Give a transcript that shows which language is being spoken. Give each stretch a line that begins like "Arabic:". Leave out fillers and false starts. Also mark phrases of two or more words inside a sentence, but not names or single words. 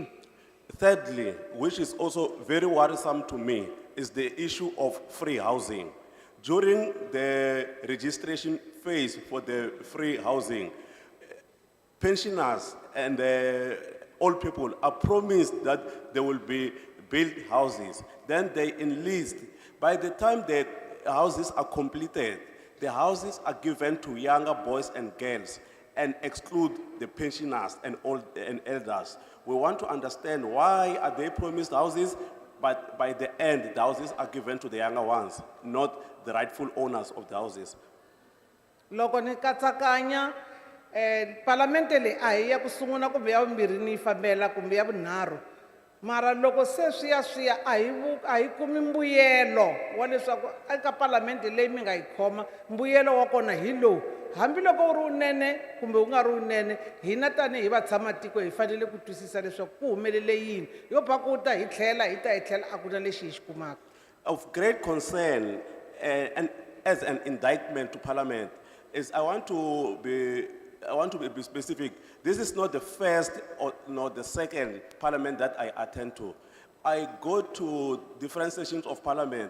English: thirdly, which is also very worrisome to me, is the issue of free housing. During the registration phase for the free housing, pensioners and old people are promised that there will be built houses. Then they enlist. By the time the houses are completed, the houses are given to younger boys and girls and exclude the pensioners and old and elders. We want to understand why are they promised houses, but by the end, the houses are given to the younger ones, not the rightful owners of the houses.
Tsonga: Loko ni katsakanya parlamente leyi a hi ya ku sungula kumbe ya vumbirhi ni yi fambela kumbe ya vunharhu mara loko se swiya a hi kumi mbuyelo wa leswaku eka parlamente leyi mi nga yi khoma mbuyelo wa kona hi lowu hambiloko u ri unene kumbe u nga ri unene hina tanihi vatshamamatiko hi fanele ku twisisa leswaku ku humelele yini yo pakuta hi tlhela a ku na lexi hi xi kumaka.
English: Of great concern and as an indictment to Parliament is I want to be specific. This is not the first or not the second Parliament that I attend to. I go to different sessions of Parliament.